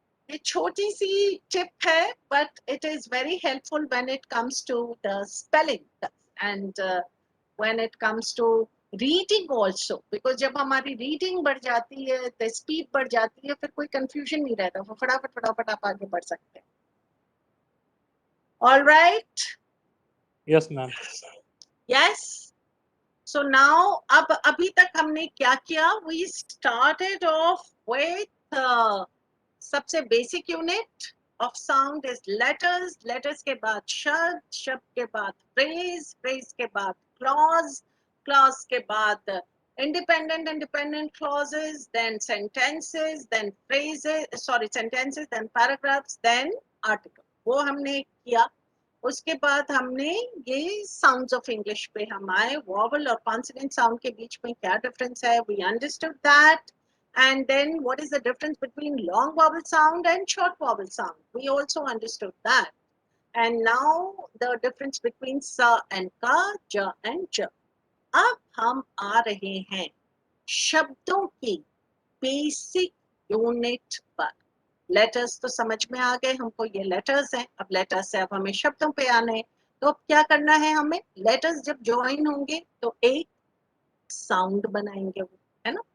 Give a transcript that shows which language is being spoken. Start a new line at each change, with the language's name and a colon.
Hindi: ये छोटी सी टिप है,
English: but it is very helpful when it comes to the spelling and when it comes to reading also,
Hindi: because जब हमारी reading बढ़ जाती है, the speed बढ़ जाती है, फिर कोई confusion नहीं रहता, वो फटाफट आप आगे बढ़ सकते हैं.
English: All right. Yes, ma'am. Yes. So now
Hindi: अभी तक हमने क्या किया?
English: We started off with सबसे basic unit of sound is letters.
Hindi: Letters के बाद शब्द, शब्द के बाद phrase, phrase के बाद clause, clause के बाद independent clauses, then sentences, then phrases, sentences, then paragraphs, then article. वो हमने किया. उसके बाद हमने ये sounds of English पे हम आए, vowel और consonant sound के बीच में क्या difference है,
English: we understood that. And then what is the difference between long vowel sound and short vowel sound, we also understood that. And now the difference between sa and ka, ja and ja.
Hindi: अब हम आ रहे हैं शब्दों की basic unit पर. Letters तो समझ में आ गए हमको, ये लेटर्स हैं. अब लेटर्स से अब हमें शब्दों पे आना है. तो अब क्या करना है हमें, लेटर्स जब ज्वाइन होंगे तो एक साउंड बनाएंगे वो, है ना.